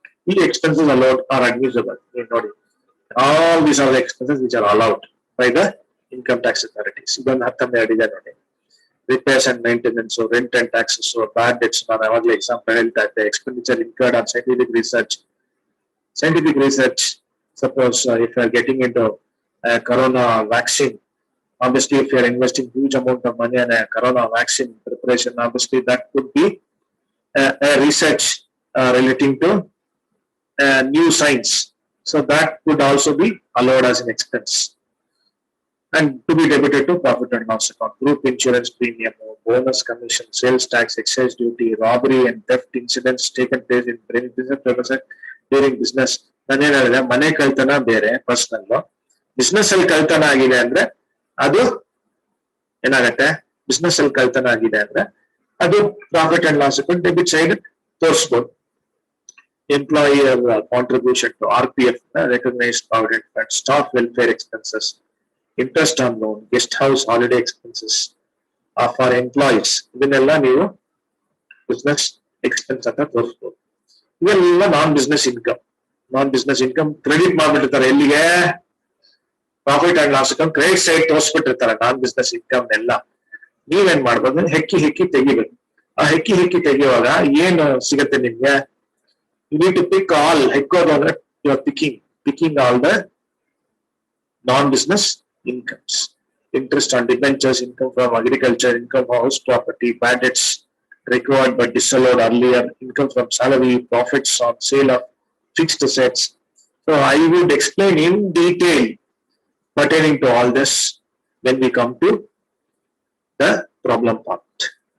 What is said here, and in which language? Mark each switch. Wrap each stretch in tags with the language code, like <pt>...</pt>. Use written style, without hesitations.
<en>ಈ expenses allowed are admissible.</en> <kn>ನೀವು ನೋಡಿ,</kn> <en>All these are the expenses which are allowed by the income tax authorities.</en> <kn>ಇದೊಂದು 12 ಇದೆ ನೋಡಿ.</kn> <en>repairs and maintenance, rent and taxes, bad debts,</en> <kn>ನಾನು ಯಾವಾಗಲೇ example ಹೇಳ್ತಾ ಇದ್ದೆ.</kn> <en>Expenditure incurred on scientific research. Scientific research, suppose if you are getting into corona vaccine, obviously if you are investing huge amount of money on a corona vaccine preparation, obviously that could be a research relating to new science. So that could also be allowed as an expense and to be debited to profit and loss account. Group insurance premium, bonus commission, sales tax, excise duty, robbery and theft incidents taken place in business purposes during business.</en> <kn>ನಾನೇನ್ ಹೇಳಿದೆ, ಮನೆ ಕಳ್ತನ ಬೇರೆ, personal. Business ಅಲ್ಲಿ ಕಳ್ತನ ಆಗಿದೆ ಅಂದ್ರೆ ಅದು ಏನಾಗತ್ತೆ, ಬಿಸ್ನೆಸ್ ಅಲ್ಲಿ ಕಳ್ತನ ಆಗಿದೆ ಅಂದ್ರೆ ಅದು profit and loss account debit side ತೋರಿಸ್ಬೋದು.</kn> <en>employer contribution to RPF, recognised provident fund, staff welfare expenses, interest on loan, guest house holiday expenses for employees,</en> <kn>ಇದನ್ನೆಲ್ಲ ನೀವು ಬಿಸ್ನೆಸ್ ಎಕ್ಸ್ಪೆನ್ಸ್ ಅಂತ ತೋರಿಸ್ಬೋದು. ಇವೆಲ್ಲ ನಾನ್ ಬಿಸ್ನೆಸ್ ಇನ್ಕಮ್ ಕ್ರೆಡಿಟ್ ಮಾಡ್ಬಿಟ್ಟಿರ್ತಾರೆ. ಎಲ್ಲಿಗೆ? Profit and loss account credit side ತೋರಿಸ್ಬಿಟ್ಟಿರ್ತಾರೆ non business income ಎಲ್ಲ. ನೀವೇನ್ ಮಾಡ್ಬೋದು, ಹೆಕ್ಕಿ ತೆಗಿಬೇಕು. ಆ ಹೆಕ್ಕಿ ತೆಗೆಯುವಾಗ ಏನು ಸಿಗತ್ತೆ ನಿಮ್ಗೆ?</kn> <en>You need to pick all.</en> <kn>ಹೆಕ್ಕೋದು ಅಂದ್ರೆ</kn> <en>You are picking all the non business incomes. Interest on debentures, income from agriculture, income from house property, bad debts recovered but disallowed earlier, income from salary, profits on sale of fixed assets. So I would explain in detail pertaining to all this when we come to the problem part.</en>